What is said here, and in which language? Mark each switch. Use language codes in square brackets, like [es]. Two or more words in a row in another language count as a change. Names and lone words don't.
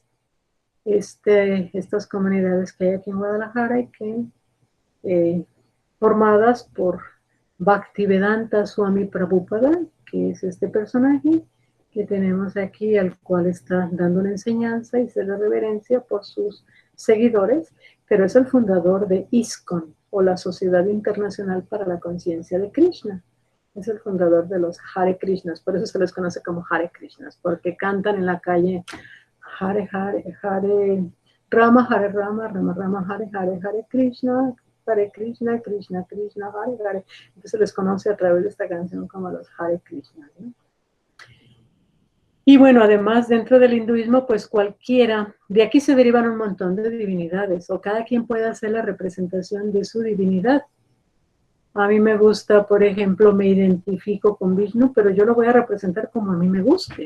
[es] Estas comunidades que hay aquí en Guadalajara y que formadas por Bhaktivedanta Swami Prabhupada, que es este personaje que tenemos aquí, al cual está dando una enseñanza y se le reverencia por sus seguidores, pero es el fundador de ISKCON, o la Sociedad Internacional para la Conciencia de Krishna. Es el fundador de los Hare Krishnas, por eso se les conoce como Hare Krishnas, porque cantan en la calle [sa] Hare Hare, Hare Rama, Rama Rama, Hare Hare, Hare Krishna, Krishna, Krishna, Hare Hare. [es] Entonces se les conoce a través de esta canción como los Hare Krishna, ¿no? Y bueno, además dentro del hinduismo, pues cualquiera, de aquí se derivan un montón de divinidades, o cada quien puede hacer la representación de su divinidad. A mí me gusta, por ejemplo, me identifico con Vishnu, pero yo lo voy a representar como a mí me guste.